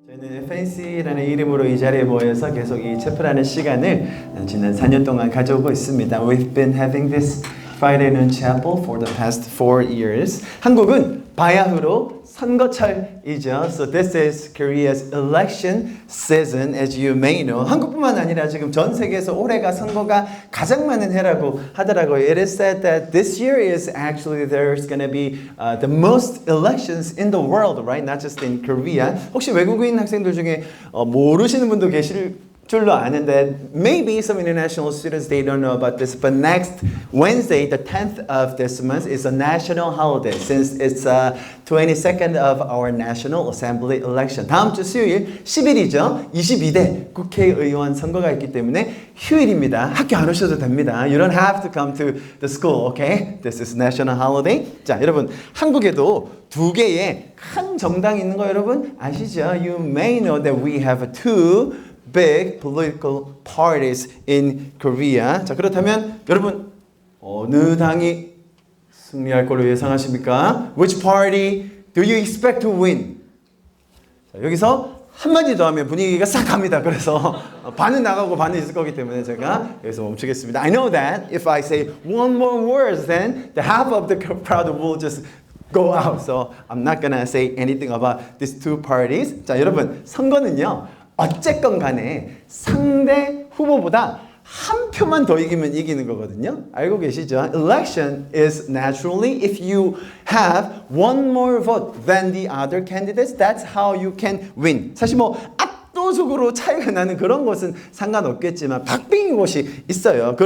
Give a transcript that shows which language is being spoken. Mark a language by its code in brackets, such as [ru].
[ko] 저희는 FNC라는 이름으로 이 자리에 모여서 계속 이 체프라는 시간을 지난 4년 동안 가져오고 있습니다. [en] We've been having this Friday noon chapel for the past 4 years. [ko] 한국은 바야흐로 선거철이죠. [en] So this is Korea's election season, as you may know. [ko] 한국뿐만 아니라 지금 전 세계에서 올해가 선거가 가장 많은 해라고 하더라고요. [en] It is said that this year is actually there's going to be the most elections in the world, right? Not just in Korea. [ko] 혹시 외국인 학생들 중에 모르시는 분도 계실 줄로 아는데 [en] maybe some international students they don't know about this, but next Wednesday, the 10th of this month is a national holiday since it's 22nd of our National Assembly election. [ko] 다음 주 수요일 10일이죠. 22대 국회의원 선거가 있기 때문에 휴일입니다. 학교 안 오셔도 됩니다. [en] You don't have to come to the school, okay? This is national holiday. [ko] 자, 여러분 한국에도 두 개의 큰 정당이 있는 거 여러분 아시죠? [en] You may know that we have two big political parties in Korea. [ko] 자, 그렇다면 여러분 어느 당이 승리할 걸로 예상하십니까? [en] Which party do you expect to win? [ko] 자, 여기서 한마디 더 하면 분위기가 싹 갑니다. 그래서 반은 나가고 반은 있을 거기 때문에 제가 여기서 멈추겠습니다. [en] I know that if I say one more word, then the half of the crowd will just go out. So I'm not gonna say anything about these two parties. [ko] 자, 여러분 선거는요. 어쨌건 간에 상대 후보보다 한 표만 더 이기면 이기는 거거든요. 알고 계시죠? [en] Election is naturally if you have one more vote than the other candidates, that's how you can win. [ko] 사실 뭐 압도적으로 차이가 나는 그런 것은 상관없겠지만 박빙인 곳이 있어요.